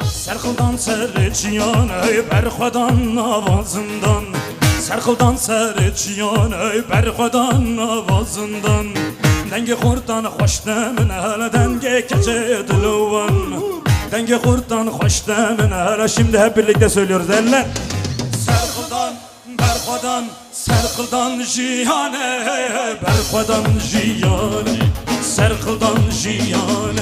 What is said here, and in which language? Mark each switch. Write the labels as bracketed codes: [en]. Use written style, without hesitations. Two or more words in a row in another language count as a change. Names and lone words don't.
[ku] Serkıldan serçiyan ey berxodan avazından. Serkıldan serçiyan ey berxodan avazından. Denge kurtan hoş demin hele denge keçe dilovan. Denge kurtan hoş demin hele, [tr] şimdi hep birlikte söylüyoruz eller. [ku] Serkıldan berxodan, serkıldan jiyane, berxodan jiyane, serkıldan jiyane.